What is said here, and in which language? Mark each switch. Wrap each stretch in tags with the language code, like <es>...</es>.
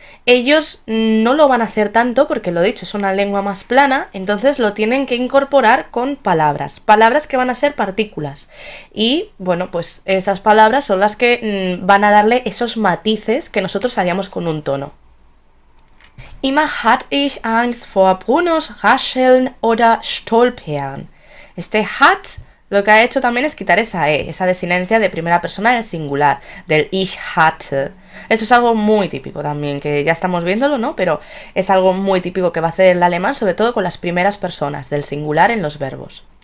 <es>ellos no lo van a hacer tanto porque, lo dicho, es una lengua más plana, entonces lo tienen que incorporar con palabras que van a ser partículas. Y bueno, pues esas palabras son las que van a darle esos matices que nosotros haríamos con un tono.</es> <de>Immer hatte ich Angst vor Brunos Rascheln oder Stolpern.</de> <es>Este hat lo que ha hecho también es quitar esa E, esa desinencia de primera persona del singular, del ich hatte. Esto es algo muy típico también, que ya estamos viéndolo, ¿no? Pero es algo muy típico que va a hacer el alemán, sobre todo con las primeras personas, del singular en los verbos.</es>